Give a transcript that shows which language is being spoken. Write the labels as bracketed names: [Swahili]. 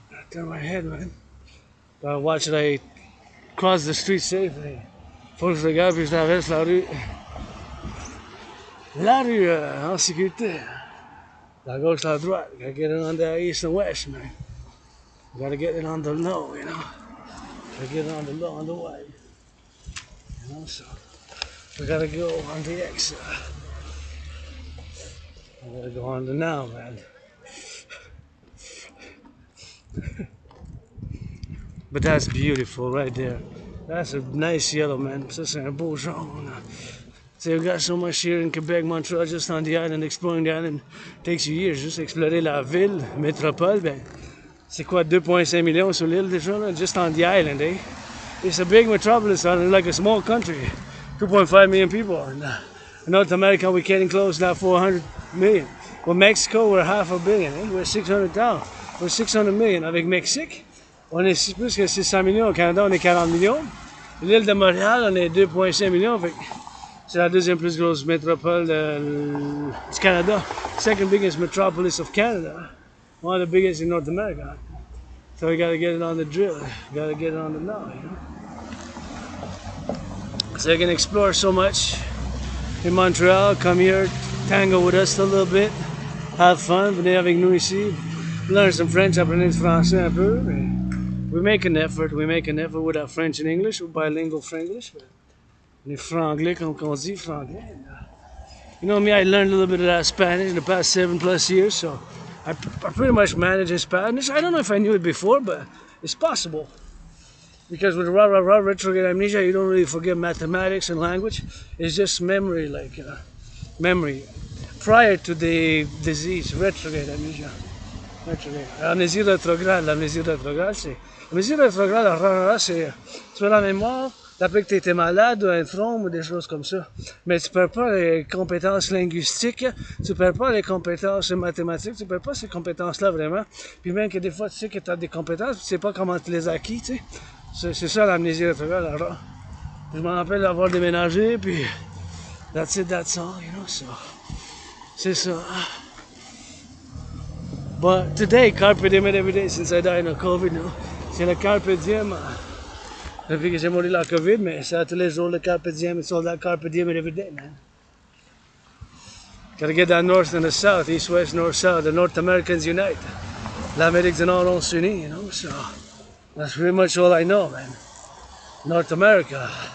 [English] Turn my head, man. Gotta watch that I cross the street safely. [French] Faut que je regarde puis je traverse la rue. La rue en sécurité. La gauche, la droite. [English] Gotta get it on the east and west, man. Gotta get it on the low, you know. Gotta get it on the low, on the wide. You know, so we gotta go on the X. We gotta go on the now, man. But that's beautiful right there. That's a nice yellow, man. [French] Ça, c'est un beau jaune. [English] So we got so much here in Quebec, Montreal, just on the island, exploring the island. Takes you years, [French] juste explorer la ville, métropole, ben, c'est quoi, 2,5 millions sur l'île déjà, là? [English] Just on the island, eh? It's a big metropolis, like a small country. 2.5 million people. In North America, we're getting close now, 400 million. Well, Mexico, we're half a billion, eh? We're 600,000. We're 600 million. [French] Avec Mexique, on est plus que 600 millions. Au Canada, on est 40 millions. L'île de Montréal, on est 2,5 millions. Fait c'est la deuxième plus grosse métropole du Canada. [English] Second biggest metropolis of Canada. One of the biggest in North America. So we gotta get it on the drill. We gotta get it on the now, you know. So you can explore so much in Montreal. Come here, tango with us a little bit. Have fun. [French] Venez avec nous ici. [English] Learn some French. [French] Apprenez le français un peu. [English] We make an effort with our French and English. We're bilingual Franglish. [French] On est franglais, comme on dit, franglais. [English] You know me, I learned a little bit of that Spanish in the past 7+ years, so I pretty much manage in Spanish. I don't know if I knew it before, but it's possible. Because with rah rah rah retrograde amnesia, you don't really forget mathematics and language. It's just memory, like memory. Prior to the disease, retrograde amnesia. Retrograde. [French] L'amnésie rétrograde, c'est. L'amnésie rétrograde, rah rah rah, c'est. Tu as la mémoire, d'après que tu étais malade ou un trompe ou des choses comme ça. Mais tu perds pas les compétences linguistiques, tu perds pas les compétences mathématiques, tu perds pas ces compétences-là vraiment. Puis même que des fois, tu sais que tu as des compétences, tu sais pas comment tu les as acquis, tu sais. C'est ça l'amnésie rétrograde, alors. Je me rappelle d'avoir déménagé, puis [English] that's it, that's all, you know, so. [French] C'est ça. [English] But today, carpe diem every day since I died of COVID, no? [French] C'est le carpe diem. Depuis que j'ai mouru la COVID, mais c'est à tous les jours le carpe diem. [English] It's all that carpe diem every day, man. Gotta get that north and the south, east, west, north, south. The North Americans unite. [French] L'Amérique du Nord, on s'unit, [English] you know, so. That's pretty much all I know, man. North America.